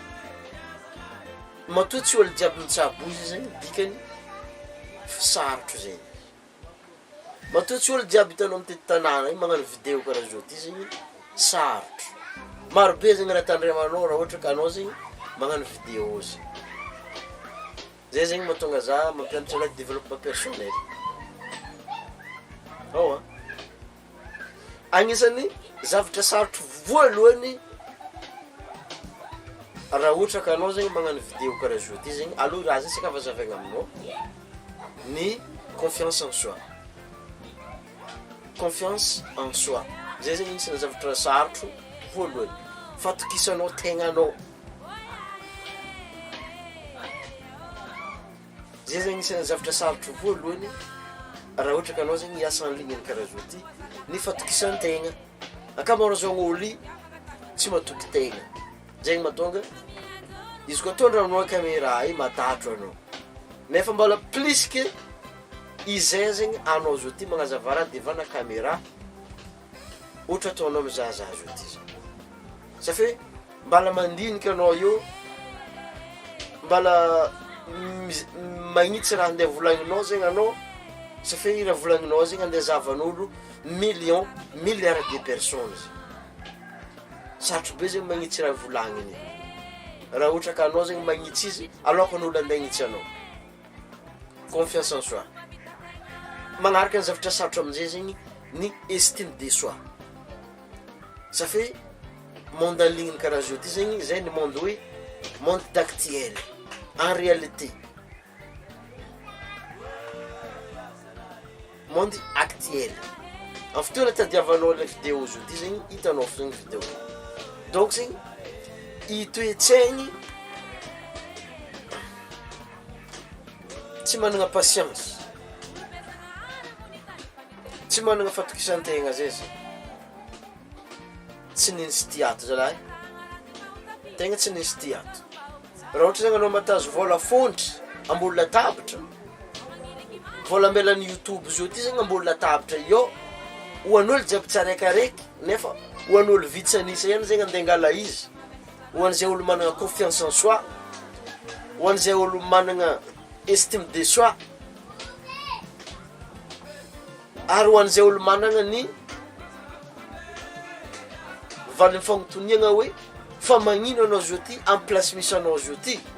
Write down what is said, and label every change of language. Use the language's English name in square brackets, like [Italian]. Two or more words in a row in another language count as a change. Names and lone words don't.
[Malagasy] matoa tsy olo jiaby mitsabo izy zegny dikany sarotro zegny matoa tsy olo jiaby hitanao amin'ny tanàna igny magnano vidéo karaha zao ty zegny sarotro marobe zegny raha tandremanao raha ohatra ka anao zegny magnano vidéo zegny zay zegny mahatonga za mampianatra anahy [French] développement personnel [Malagasy] agnisan'ny zavatra sarotro voalohany raha ohatra ka anao zegny magnano vidéo karaha zao ty zegny aloha raha zay saka avazavaigna aminao ny [French] confiance en soi confiance en soi [Malagasy] zay zegny isan'ny zavatra sarotro voalohany fatokisanao tegnanao zay zegny isan'ny zavatra sarotro voalohany raha ohatra ka anao zegny hiasa [French] en ligne [Malagasy] karaha zao ty ny fatokisan-tegna ankamaroazao gn'olo tsy matoky tegna zegny mahatonga izy koa tondra aminao caméra i matatro anao nefa mbola [French] plus que [Malagasy] izay zegny anao zao ty magnazava raha devana caméra ohatra ataonao mizahazaha zao ty zany safe mbala mandinika anao io mbala magnitsy raha andeha volagninao zegny anao safe raha volagninao zegny andeha zavan'olo [French] milliards de personnes [Malagasy] sarotro be zegny magnitsy raha volagniny raha ohatra ka anao zegny magnitsy izy aloka n'olo andeha agnitsy anao [French] confiance en soi [Malagasy] magnaraka ny zavatra sarotro amin'izay zegny ny [French] estime de soi [Malagasy] safe [French] monde en ligne [Malagasy] karaha zao ty zegny zay ny monde hoe [French] monde d'actuel en réalité monde actuel en [Malagasy] fotoana tadiavanao [French] le vidéo [Malagasy] zao ty zegny hitanao fo zegny vidéo donc zegny itoetsaigny tsy managna patience tsy managna fatokisan-tegna zay zegny tsy ninisy tiato zalahy tegna tsy ninisy tiato raha ohatra zegny anao matazo vola fontry ambony latabatra vola amelan'ny youtube zao ty zegny ambony latabatra io hoan'olo jiaby tsaraikaraiky nefa hoan'olo vitsanisa ihany zegny andeha angala izy hoan'izay olo managna [French] confiance en soi [Malagasy] hoan'izay olo managna [French] estime de soi [Malagasy] ary hoan'izay olo managna ny valy mifagnotoniagna hoe fa magnino anao zao ty amin'ny place misy anao zao ty